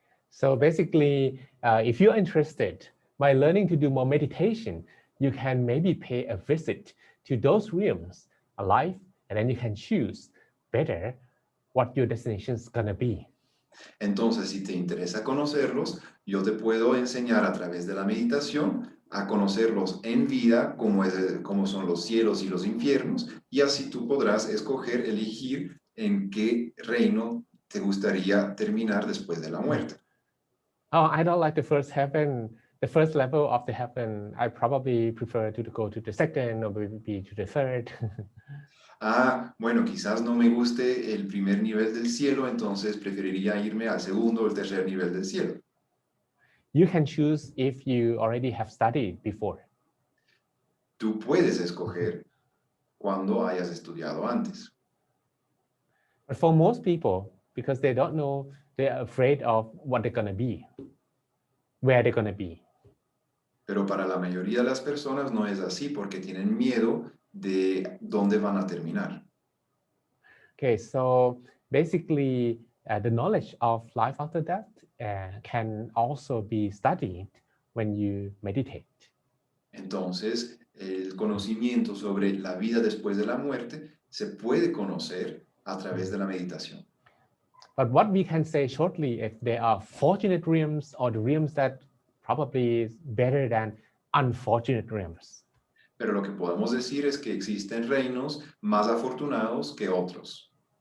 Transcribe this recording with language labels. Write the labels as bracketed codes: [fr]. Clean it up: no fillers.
[en] So basically, if you're interested, by learning to do more meditation, you can maybe pay a visit to those realms alive, and then you can choose better what your destination is going to be. [es] Entonces, si te interesa conocerlos, yo te puedo enseñar a través de la meditación a conocerlos en vida, cómo son los cielos y los infiernos, y así tú podrás elegir en qué reino te gustaría terminar después de la muerte. [en] Oh, I don't like the first heaven, the first level of the heaven. I probably prefer to go to the second or maybe to the third. [es] Ah, bueno, quizás no me guste el primer nivel del cielo, entonces preferiría irme al segundo o el tercer nivel del cielo. [en] You can choose if you already have studied before. [es] Tú puedes escoger cuando hayas estudiado antes. [en] But for most people, because they don't know, they're afraid of what they're going to be, where they're going to be. [es] Pero para la mayoría de las personas no es así porque tienen miedo de dónde van a terminar. [en] Okay, so basically, the knowledge of life after death can also be studied when you meditate. [es] Entonces, el conocimiento sobre la vida después de la muerte se puede conocer a través de la meditación. [en] But what we can say shortly, if there are fortunate realms or the realms that probably is better than unfortunate realms. [es] Pero lo que podemos decir es que existen reinos más afortunados que otros.